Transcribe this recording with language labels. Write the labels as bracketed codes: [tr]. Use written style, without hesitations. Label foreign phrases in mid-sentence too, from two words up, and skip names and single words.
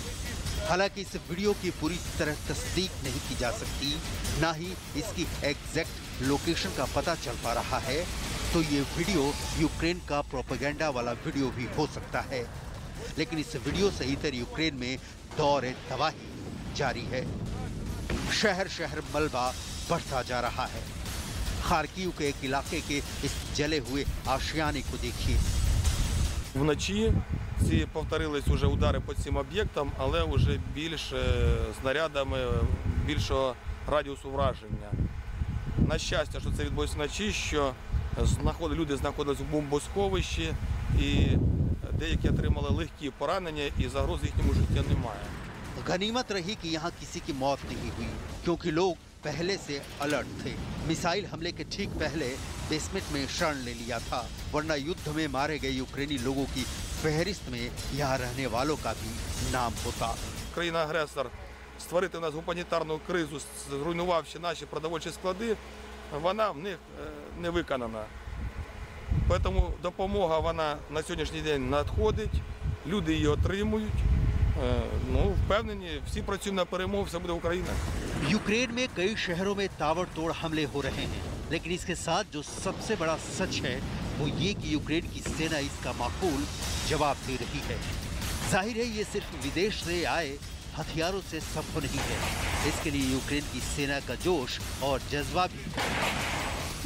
[hi] हालांकि इस वीडियो की पूरी तरह तस्दीक नहीं की जा सकती, ना ही इसकी [en] exact location [hi] का पता चल पा रहा है, तो ये वीडियो यूक्रेन का प्रोपेगेंडा वाला वीडियो भी हो सकता है। लेकिन इस वीडियो से इधर यूक्रेन में दौर तबाही जारी है। शहर शहर मलबा बढ़ता जा रहा है। खार्किव के एक इलाके के इस जले हुए आशियाने को देखिए। [uk] Вночі ці повторились уже удари по цим об'єктам, але вже більш снарядами більшого радіусу враження. На щастя, що це відбулося вночі, що люди знаходились в бомбосховищі і деякі отримали легкі поранення і загроз їхньому життю немає. [hi] गनीमत रही कि यहाँ किसी की मौत नहीं हुई, क्योंकि लोग पहले से अलर्ट थे। मिसाइल हमले के ठीक पहले बेसमेंट में शरण ले लिया था, वरना युद्ध में मारे गए यूक्रेनी लोगों की फहरिस्त में यहाँ रहने वालों का भी नाम होता। [uk] Країна-агресор створити у нас гуманітарну кризу, зруйнувавши наші продовольчі склади, вона в них не виконана. Тому допомога вона на сьогоднішній день надходить, люди її отримують. впевнені, всі працюємо на перемогу, все буде Україна. [hi] यूक्रेन में कई शहरों में ताबड़तोड़ हमले हो रहे हैं, लेकिन इसके साथ जो सबसे बड़ा सच है वो ये कि यूक्रेन की सेना इसका माकूल जवाब दे रही है। जाहिर है ये सिर्फ विदेश से आए हथियारों से संभव नहीं है। इसके लिए यूक्रेन की सेना का जोश और जज्बा भी।